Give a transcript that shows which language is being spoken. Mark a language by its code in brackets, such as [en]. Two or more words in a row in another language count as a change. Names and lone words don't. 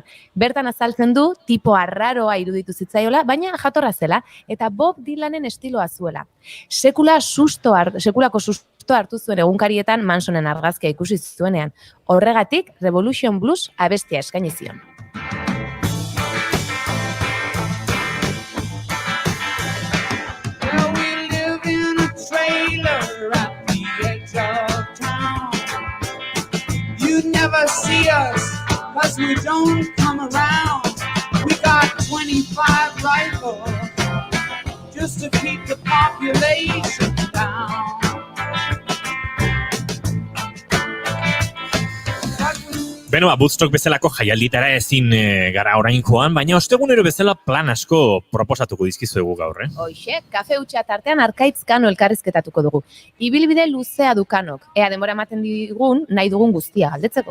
[eu] Bertan azaltzen du, tipo arraroa iruditu zitzaiola, baina jatorra zela, eta Bob Dylanen estiloa zuela. Sekulako susto hartu zuen egunkarietan Mansonen argazkia ikusi zuenean. Horregatik, Revolution Blues abestia eskaini zion. [en] Well, we live in a trailer at the edge of town. You never see us, 'cause we don't come around. We got 25 rifles just to keep the population down. [eu] Beno, Woodstock bezalako jaialditara ezin gara orain joan, baina ostegunero bezala plan asko proposatuko dizkizuegu gaur, Hoxe, kafe hutsa tartean Arkaitz Kano elkarrizketatuko dugu. Ibilbide luzea du Kanok, ea denbora ematen digun nahi dugun guztia galdetzeko.